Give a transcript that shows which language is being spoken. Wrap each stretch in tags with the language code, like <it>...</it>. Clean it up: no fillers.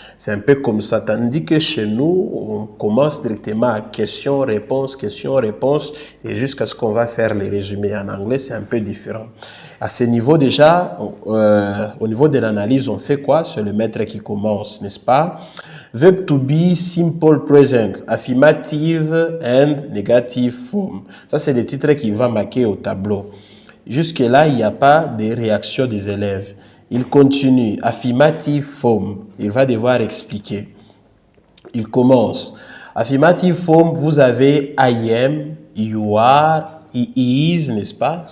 <fr>C'est un peu comme ça, tandis que chez nous, on commence directement à question-réponse, et jusqu'à ce qu'on va faire les résumés. En anglais, c'est un peu différent. À ce niveau déjà, au niveau de l'analyse, on fait quoi? C'est le maître qui commence, n'est-ce pas?</fr> <en>Verb to be, simple present, affirmative and negative form.</en> <fr>Ça, c'est le titre qui va marquer au tableau. Jusque-là, il n'y a pas de réaction des élèves. Il continue.</fr> <en>Affirmative form.</en> <fr>Il va devoir expliquer. Il commence.</fr> <en>Affirmative form,</en> <fr>vous avez</fr> <en>I am, you are, he is,</en> <fr>n'est-ce pas?</fr>